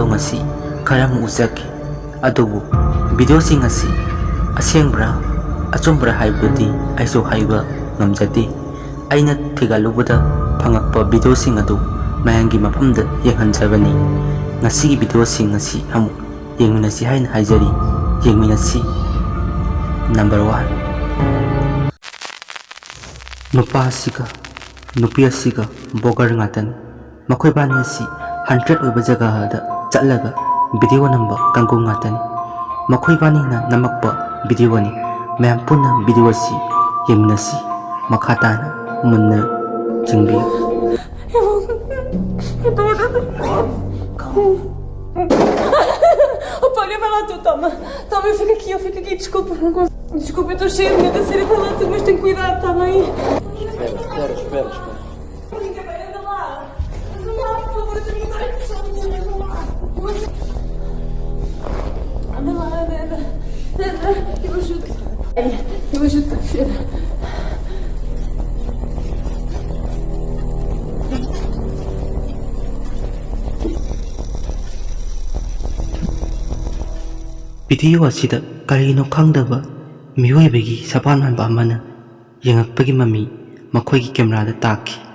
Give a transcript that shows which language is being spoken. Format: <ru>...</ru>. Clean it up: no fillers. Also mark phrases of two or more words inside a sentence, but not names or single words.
<mni>ngasi khara mu ujaki adubu video sing asi asengbra achumbra haibudi aiso haiba ngamjati aina thigalubada phangakpa video sing adu mayangi mafamda yenghanjabani ngasi video sing ngasi amu yengminasi haina haijari yengminasi number 1 Nupa asiga, nupi asiga, bogar ngatan. Makoy bani asi 100 oiba jaga da chatlaga video namba kangkong ngatan. Makoy bani na namakpa video ni mayam punna video asi yemnasi makata na munna jingbi.</mni> <pt>Pode falar tu, toma. Toma, eu fico aqui, desculpa, não consigo. Desculpa, eu estou cheia de medo a sério falar tudo, mas tem cuidado, tá bem? Espera. Anda lá, por favor, eu tenho que dar aqui só a minha mãe, anda lá. Anda, eu ajudo. Eu ajudo a descer.</pt> <mni>Video asida karino khangdaba miyoibagi sapan hanba amana yengakpagi mami makhoigi camera da taki</mni>